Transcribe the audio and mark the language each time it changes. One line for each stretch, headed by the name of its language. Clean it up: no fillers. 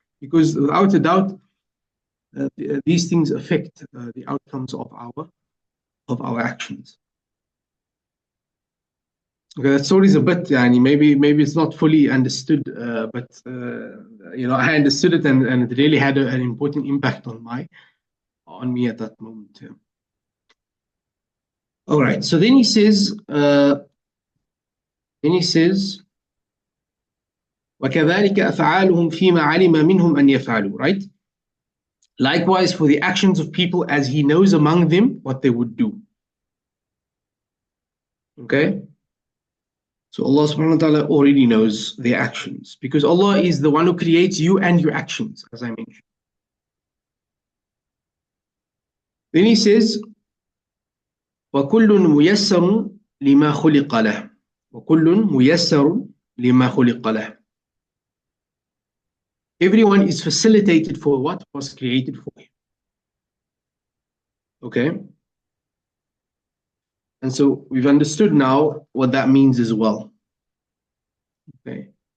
English: Because without a doubt, these things affect the outcomes of our actions. Okay, that story is a bit, maybe it's not fully understood, but I understood it, and it really had an important impact on me at that moment. Yeah. All right. So then he says,
Arabic: وَكَذَلِكَ أَفْعَالُهُمْ فِيمَا عَلِمَ مِنْهُمْ أَنْ يَفْعَلُوا.
English: Right? Likewise for the actions of people as he knows among them what they would do. Okay? So Allah subhanahu wa ta'ala already knows their actions, because Allah is the one who creates you and your actions, as I mentioned. Then he says,
Arabic: وَكُلٌّ مُيَسَّرٌ لِمَا خُلِقَ لَهُ. وَكُلٌّ مُيَسَّرٌ لِمَا خُلِقَ لَهُ.
English: Everyone is facilitated for what was created for him. Okay? And so we've understood now what that means as well. Okay?